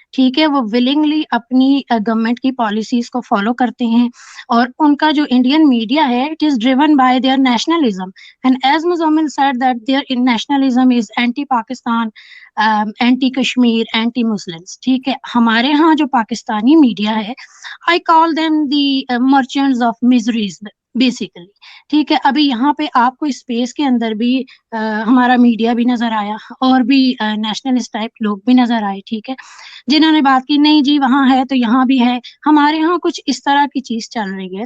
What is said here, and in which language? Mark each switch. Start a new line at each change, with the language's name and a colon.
Urdu: ٹھیک ہے, وہ ولنگلی اپنی گورنمنٹ کی پالیسیز کو فالو کرتے ہیں, اور ان کا جو انڈین میڈیا ہے
English: It is driven by their nationalism. And as Muzammil said that their nationalism is anti-Pakistan, anti-Kashmir, anti-Muslims.
Urdu: ٹھیک ہے, ہمارے ہاں جو پاکستانی میڈیا ہے,
English: I call them the merchants of miseries.
Urdu: Basically. ٹھیک ہے, ابھی یہاں پہ آپ کو اسپیس کے اندر بھی ہمارا میڈیا بھی نظر آیا اور بھی نیشنلسٹ ٹائپ لوگ بھی نظر آئے, ٹھیک ہے, جنہوں نے بات کی نہیں جی وہاں ہے تو یہاں بھی ہے, ہمارے یہاں کچھ اس طرح کی چیز چل رہی ہے.